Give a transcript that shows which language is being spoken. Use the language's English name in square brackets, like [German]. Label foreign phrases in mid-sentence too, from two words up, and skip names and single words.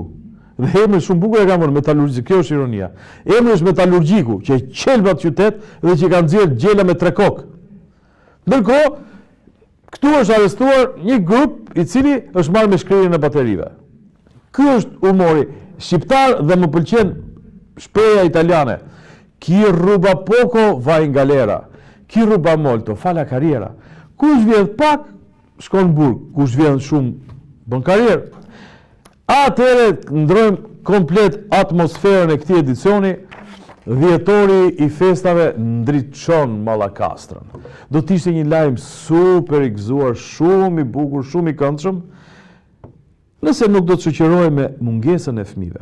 [Albanian] Dhe emri shumë bukur e ka marrë metalurgjiku, kjo është ironia. Emri është metalurgjiku, që qelbat qytet dhe që kanë nxjerrë gjela me 3 kokë. Ndërkohë, këtu është arrestuar një grup i cili është marrë me shkrirjen e baterive. Ky është humori shqiptar dhe më pëlqen shpreha italiane. [Italian] Chi ruba poco va in galera, chi ruba molto fa la carriera. [Albanian] Kush vjen pak shkon në burg, kush vjen shumë bën karrierë. Atëherë ndrojmë komplet atmosferën e këtij edicioni. Dhjetori i festave ndriçon Mallakastrën. Do të ishte një lajm super i gëzuar, shumë i bukur, shumë i këndshëm, nëse nuk do të shoqërohej me mungesën e fëmijëve.